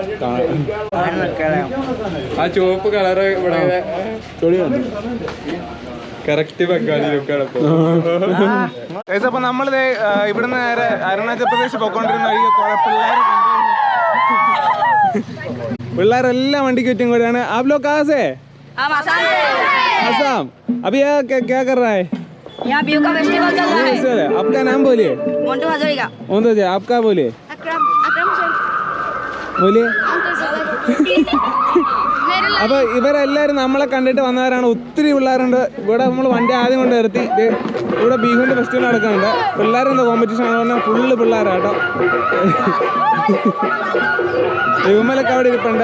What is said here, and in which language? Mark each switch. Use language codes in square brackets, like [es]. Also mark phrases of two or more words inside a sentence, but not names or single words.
[ml] ആ ചുവപ്പ് കളറ് ഇവിടെ കറക്റ്റ് ബംഗാളി ലുക്കാണ്. അപ്പൊ നമ്മളിത് ഇവിടുന്ന് നേരെ അരുണാചൽ പ്രദേശ് പോയിക്കൊണ്ടിരുന്ന വഴി പിള്ളേരെല്ലാം വണ്ടിക്ക് ചുറ്റും കൂടെയാണ്. [hi] आप लोग कहाँ से? आसाम. अभी क्या कर रहा है? यहाँ व्यू का फेस्टिवल चल रहा है। आपका नाम बोलिए. मोन्टू हजारिका। आपका बोलिए. अकरम बोलिए. [ml] അപ്പൊ ഇവരെല്ലാരും നമ്മളെ കണ്ടിട്ട് വന്നവരാണ്. ഒത്തിരി പിള്ളേരുണ്ട് ഇവിടെ. നമ്മൾ വണ്ടി ആദ്യം കൊണ്ട് നിർത്തി. ഇവിടെ ബീഹുവിന്റെ ഫെസ്റ്റിവൽ നടക്കുന്നുണ്ട്. പിള്ളേരെന്താ കോമ്പറ്റീഷൻ ആണ് പറഞ്ഞാൽ ഫുള്ള് പിള്ളേരാട്ടോ. ഇവമ്മലൊക്കെ അവിടെ ഇരിപ്പുണ്ട്.